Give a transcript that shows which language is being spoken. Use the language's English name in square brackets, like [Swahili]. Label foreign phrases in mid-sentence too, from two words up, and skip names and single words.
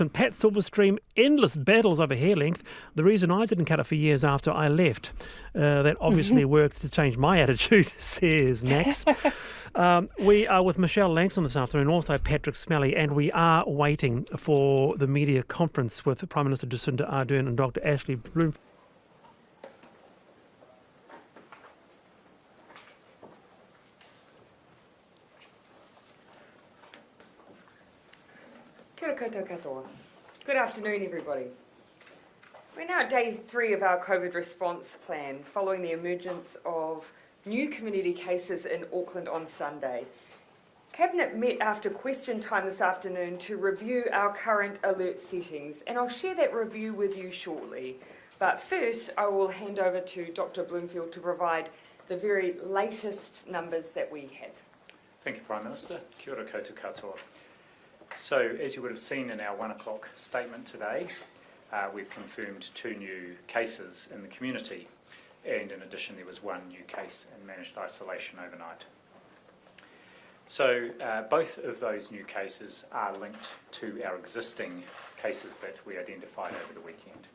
[English] St Pat Silverstream, endless battles over hair length. The reason I didn't cut it for years after I left. That obviously worked to change my attitude, says Max. We are with Michelle Langston this afternoon, also Patrick Smelly, and we are waiting for the media conference with Prime Minister Jacinda Ardern and Dr. Ashley Bloomfield. [Māori] Kia ora koutou katoa. [English] Good afternoon, everybody. We're now at day 3 of our COVID response plan, following the emergence of new community cases in Auckland on Sunday. Cabinet met after question time this afternoon to review our current alert settings, and I'll share that review with you shortly. But first, I will hand over to Dr. Bloomfield to provide the very latest numbers that we have. Thank you, Prime Minister. [Māori] Kia ora koutou katoa. [English] So, as you would have seen in our 1 o'clock statement today, we've confirmed 2 new cases in the community, and in addition there was 1 new case in managed isolation overnight. So both of those new cases are linked to our existing cases that we identified over the weekend.